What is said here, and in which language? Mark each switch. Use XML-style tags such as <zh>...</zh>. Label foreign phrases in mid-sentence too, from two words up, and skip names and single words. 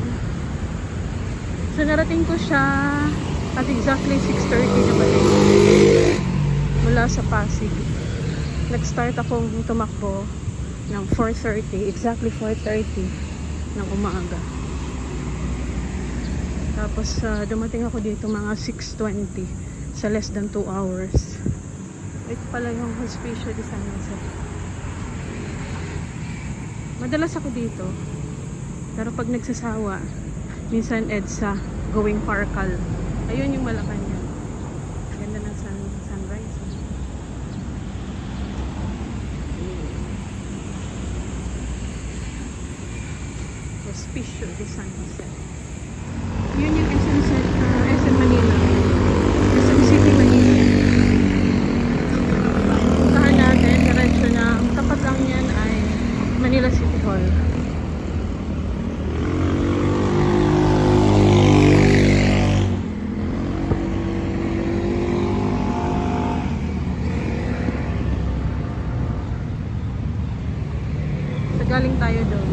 <tl>So narating ko siya</tl> <en>at exactly</en> <tl>6:30 na balik mula sa Pasig. Nag-start akong tumakbo ng 4:30, exactly 4:30 ng umaga. Tapos dumating ako dito mga 6:20 sa</tl> <en>less than</en> <tl>2 hours. Ito pala yung Hospicio de San Jose. Madalas ako dito, pero pag nagsasawa, minsan EDSA, going Parcal. Ayun yung Malacanang. Ganda ng sunrise. Hospicio de San Jose. Yun yung SM Manila. SM City Manila. Puntahan natin, diretso na. Ang tapat lang yan ay Manila City Hall. So, galing tayo doon.</tl>